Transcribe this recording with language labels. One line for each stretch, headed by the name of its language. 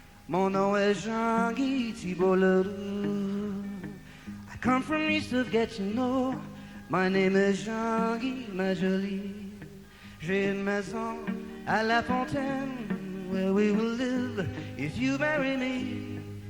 French: Mon nom est Jean-Guy Thibault-Leroux.
English: I come from east of Gatineau. My name is Jean-Guy,
French: ma jolie. J'ai une maison à
English: La Fontaine where we will live if you marry me.